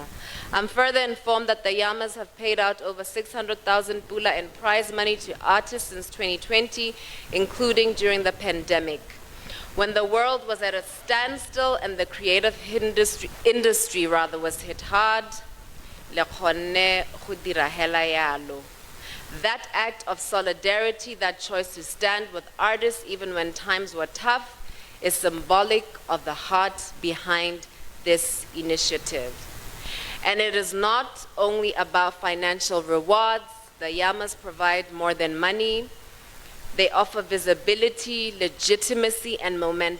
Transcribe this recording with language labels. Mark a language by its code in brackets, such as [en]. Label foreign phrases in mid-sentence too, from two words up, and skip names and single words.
[en] I'm further informed that the YAMAs have paid out over 600,000 pula in prize money to artists since 2020, including during the pandemic. When the world was at a standstill and the creative industry was hit hard, [tn] le kgonne go dira hela yalo. [en] That act of solidarity, that choice to stand with artists even when times were tough, is symbolic of the heart behind this initiative. And it is not only about financial rewards. The YAMAs provide more than money. They offer visibility, legitimacy, and momentum.